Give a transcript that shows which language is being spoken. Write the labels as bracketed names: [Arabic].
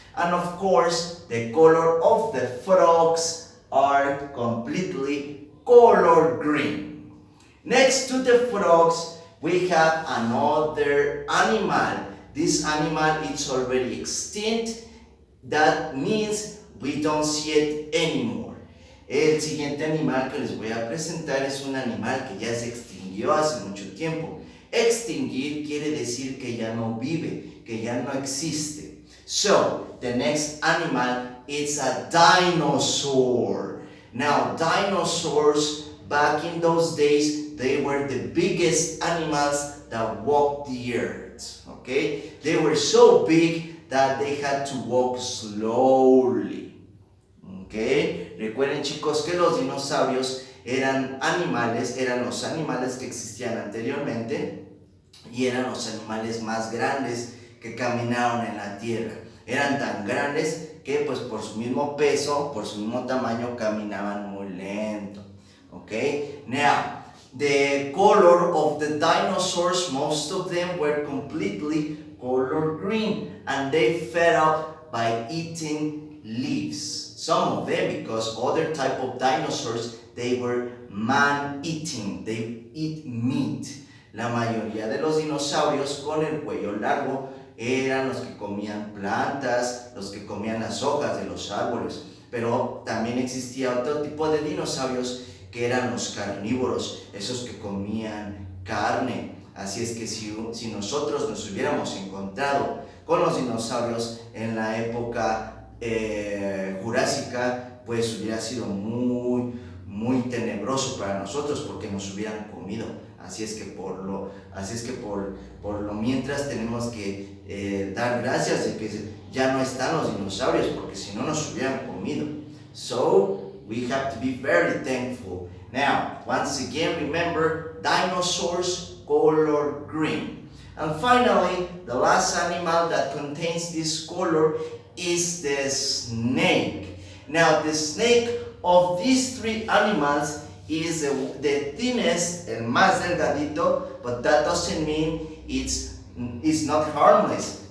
[English] And of course, the color of the frogs are completely color green. Next to the frogs, we have another animal. This animal is already extinct. That means we don't see it anymore. [Spanish] El siguiente animal que les voy a presentar es un animal que ya se extinguió hace mucho tiempo. Extinguir quiere decir que ya no vive, que ya no existe. [English] So, the next animal is a dinosaur. Now, dinosaurs, back in those days, they were the biggest animals that walked the earth. Okay? They were so big that they had to walk slowly. Okay. [Spanish] Recuerden, chicos, que los dinosaurios eran los animales que existían anteriormente y eran los animales más grandes que caminaron en la tierra. Eran tan grandes que pues por su mismo peso, por su mismo tamaño caminaban muy lento. Okay. [English] Now, the color of the dinosaurs, most of them were completely color green, and they fed up by eating leaves. Some of them, because other type of dinosaurs, they were man-eating, they eat meat. [Spanish] La mayoría de los dinosaurios con el cuello largo eran los que comían plantas, los que comían las hojas de los árboles. Pero también existía otro tipo de dinosaurios que eran los carnívoros, esos que comían carne. Así es que si nosotros nos hubiéramos encontrado con los dinosaurios en la época jurásica, pues hubiera sido muy tenebroso para nosotros porque nos hubieran comido. Así es que por lo mientras tenemos que dar gracias de que ya no están los dinosaurios, porque si no nos hubieran comido. [English] So we have to be very thankful. Now, once again, remember, dinosaurs color green. And finally, the last animal that contains this color is the snake. Now, the snake of these three animals is the thinnest, [Spanish] el más delgadito, [English] but that doesn't mean it's not harmless.